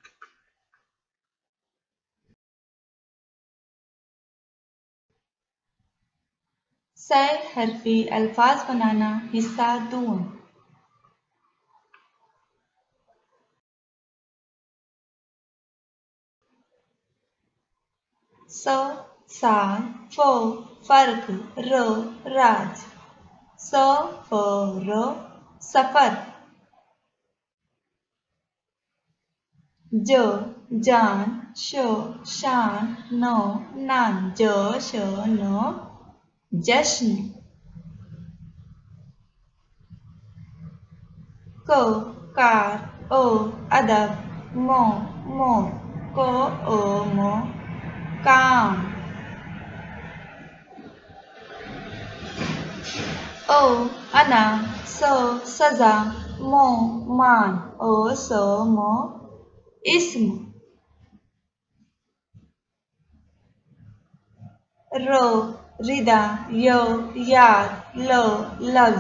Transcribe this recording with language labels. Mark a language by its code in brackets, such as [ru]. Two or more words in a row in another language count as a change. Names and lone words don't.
[ur] سہ حرفی الفاظ بنانا حصہ 2. س، سال، ف، فرق, ر، راز. س، ف، ر، سفر. ج، جان، ش، شان، ن، نان. ج، ش، ن، جشن. ک، کار، ا, ادب، م، مور. ک، ا، م، کام. ا، انا، س، سزا، م، مان. ا، س، م، اسم۔ ر، ردا، ی، یاد، ل، لفظ.